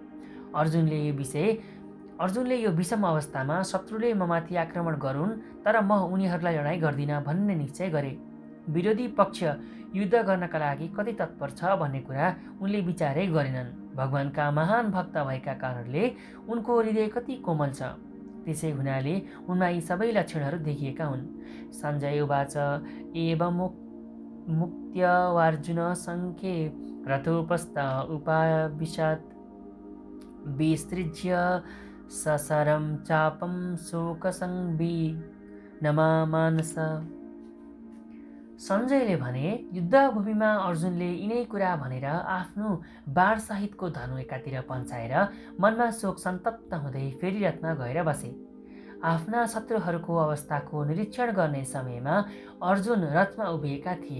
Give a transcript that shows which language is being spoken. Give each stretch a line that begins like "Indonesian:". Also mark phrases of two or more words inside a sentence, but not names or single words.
Nepali: अर्जुनले यो विषम अवस्थामा शत्रुले ममाथि आक्रमण गरून् तर म उनीहरूलाई लडाइँ गर्दिनँ भन्ने निश्चय गरे। विरोधी पक्ष युद्ध गर्नका लागि कति तत्पर छ भन्ने कुरा उनले विचारै गरेनन्। भगवानका महान भक्त भएका कारणले उनको हृदय कति कोमल छ। त्यसै हुनाले उनमा यी सबै लक्षणहरू देखिएका हुन्।
Sanskrit: सञ्जय उवाच एवं मुक्त्यवार्जुन सङ्ख्ये रथोपस्थ उपाविशत् विसृज्य सशरं चापं शोकसंविघ्नमानस।
Nepali: सञ्जयले भने, युद्धभूमिमा अर्जुनले यिनै कुरा भनेर आफ्नो बाणसहितको धनु एकातिर पन्साएर मनमा शोक सन्तप्त हुँदै फेरि रथमा गएर बसे। आफ्ना शत्रुहरूको अवस्थाको निरीक्षण गर्ने समयमा अर्जुन रथमा उभिएका थिए।